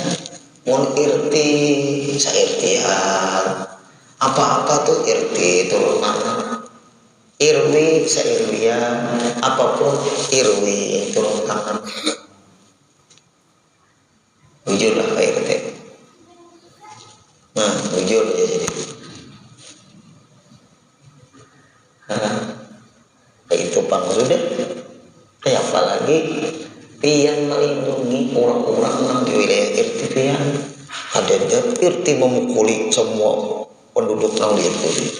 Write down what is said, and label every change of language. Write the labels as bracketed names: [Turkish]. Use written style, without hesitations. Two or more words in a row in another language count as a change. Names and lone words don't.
[Banjar] Mun RT sa RT-an apa-apa tuh RT turunan, RW sa RW-an apapun RW turunan. [Indonesian] Jujur lah Pak RT. Nah, jujur ya jadi. Itu Bang sudah. Kayak apa lagi? [Banjar] Pian melindungi orang-orang yang di wilayah RT pian. [Indonesian] Ada RT memukuli semua penduduk yang di RT itu.